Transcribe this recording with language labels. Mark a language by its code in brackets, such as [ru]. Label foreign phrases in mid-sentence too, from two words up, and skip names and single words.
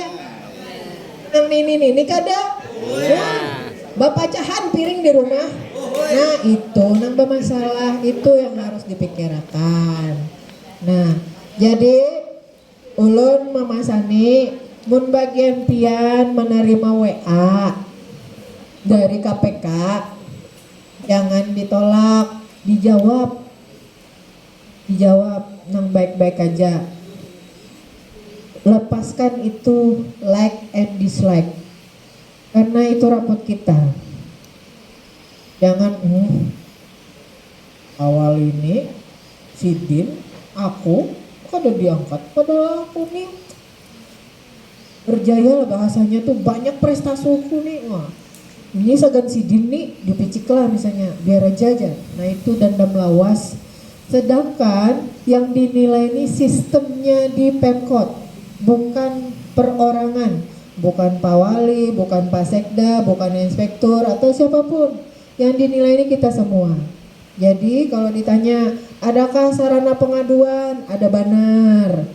[bjn] Nang ini kada. [id] Nah, bapak cahan piring di rumah. Nah itu nambah masalah, itu yang harus dipikirkan. [bjn] Nah jadi ulun Mama Sani mun bagian pian menerima WA dari KPK, jangan ditolak, dijawab nang baik-baik aja. [id] Lepaskan itu [en] like and dislike, [id] karena itu rapot kita. [bjn] Jangan awal ini Sidin aku kada diangkat, padahal aku nih berjaya lah, bahasanya tuh banyak prestasiku nih. Wah, ini segan Sidin nih dipicik lah misalnya, biar aja. [id] Nah itu dendam lawas. Sedangkan yang dinilai ini sistemnya di Pemkot, bukan perorangan, bukan Pak Wali, bukan Pak Sekda, bukan inspektur atau siapapun. Yang dinilai ini kita semua. Jadi kalau ditanya adakah sarana pengaduan, ada benar.